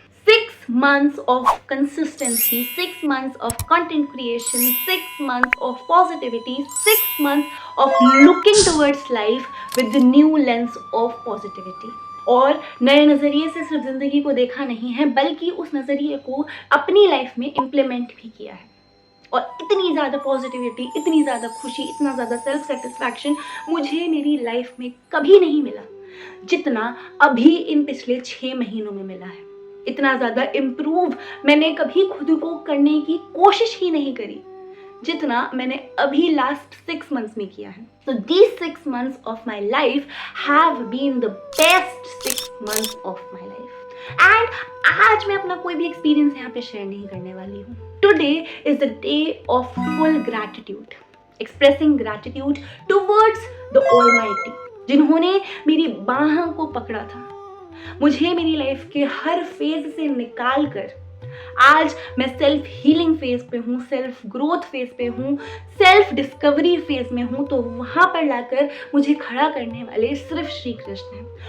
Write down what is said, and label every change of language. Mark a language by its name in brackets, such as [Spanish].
[English] 6 months of consistency, 6 months of content creation, 6 months of positivity, 6 months of looking towards life with the new lens of positivity. [Hindi] और नए नज़रिए से सिर्फ ज़िंदगी को देखा नहीं है, बल्कि उस नज़रिए को अपनी लाइफ में इम्प्लीमेंट भी किया है। और इतनी ज़्यादा पॉजिटिविटी, इतनी ज़्यादा खुशी, इतना ज़्यादा सेल्फ सेटिस्फैक्शन मुझे मेरी लाइफ में कभी नहीं मिला जितना अभी इन पिछले 6 महीनों में मिला है। इतना ज़्यादा इम्प्रूव मैंने कभी खुद को करने की कोशिश ही नहीं करी जितना मैंने अभी लास्ट 6 मंथ्स में किया है। [English] So these 6 months of my life have been the best 6 months of my life. [Hindi] And आज मैं अपना कोई भी एक्सपीरियंस यहाँ पे शेयर नहीं करने वाली हूँ। [English] Today is the day of full gratitude, expressing gratitude towards the Almighty, [Hindi] जिन्होंने मेरी बाह को पकड़ा था, मुझे मेरी लाइफ के हर फेज से निकाल कर आज मैं सेल्फ हीलिंग फेज पे हूँ, सेल्फ ग्रोथ फेज पे हूँ, सेल्फ डिस्कवरी फेज में हूँ। तो वहाँ पर लाकर मुझे खड़ा करने वाले सिर्फ श्री कृष्ण हैं।